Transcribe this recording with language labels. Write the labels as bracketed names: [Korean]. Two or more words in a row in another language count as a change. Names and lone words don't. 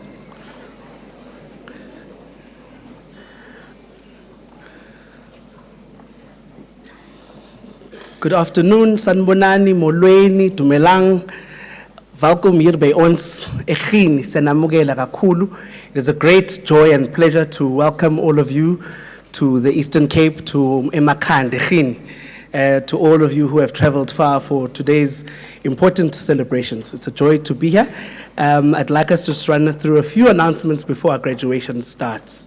[English] Good afternoon, [Zulu] sanibonani, molweni, dumelang. [Afrikaans] Welkom hier by ons [Xhosa] ekhini senamukela kakhulu. [English] It is a great joy and pleasure to welcome all of you to the Eastern Cape, to Makhanda ekhini. To all of you who have traveled far for today's important celebrations. It's a joy to be here. I'd like us to just run through a few announcements before our graduation starts.